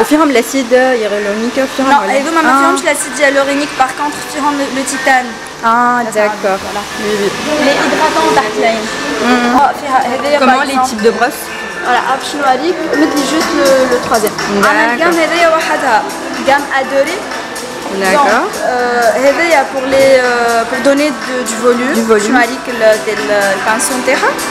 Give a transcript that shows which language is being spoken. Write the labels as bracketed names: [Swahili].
[Arabic] وفيهم l'acide hyaluronique فيهم [French] Non, [Arabic] هذوما ما فيهمش [French] l'acide hyaluronique, par contre [Arabic] فيهم [French] le titane. Ah d'accord. Voilà. Oui, oui. Les hydratants [Arabic] تحت العين. [French] Comment les types de brosses? Voilà, [Arabic] باش نوريك مثلي [French] juste le troisième. [Arabic] عندنا الجام هذايا وحدها [French] gamme adorée. D'accord. [Arabic] هذايا [French] pour donner du volume. [Arabic] باش نوريك البانسون تاعها.